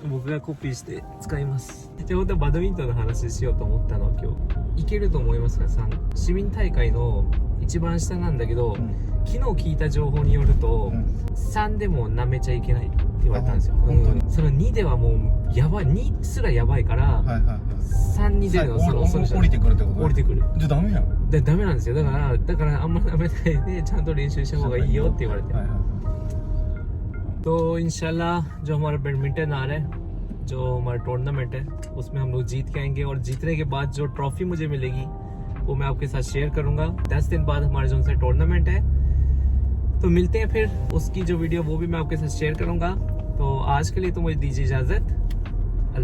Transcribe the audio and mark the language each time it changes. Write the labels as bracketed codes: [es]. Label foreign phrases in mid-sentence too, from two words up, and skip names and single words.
[ja] 僕がコピーして使います。じゃあ本当はバドミントンの話しようと思ったの今日。いけると思いますか？3市民大会の一番下なんだけど、昨日聞いた情報によると、3でも舐めちゃいけないって言われたんですよ。本当にその2ではもうやばい、2すらやばいから、はいはいはい。 3に出るのその遅いじゃん。降りてくるってこと？降りてくる。じゃあダメやん。でダメなんですよ。だからあんま舐めないでちゃんと練習した方がいいよって言われて。はいはいはい。 [hi] तो [ar] إن شاء الله [hi] जो हमारा बैडमिंटन आ रहा है, जो हमारा टूर्नामेंट है, उसमें हम लोग जीत के आएंगे और जीतने के बाद जो ट्रॉफी मुझे मिलेगी वो मैं आपके साथ शेयर करूंगा। 10 दिन बाद हमारा जो टूर्नामेंट है, तो मिलते हैं फिर। उसकी जो वीडियो वो भी मैं आपके साथ शेयर करूंगा। तो आज के लिए तो मुझे दीजिए इजाज़त।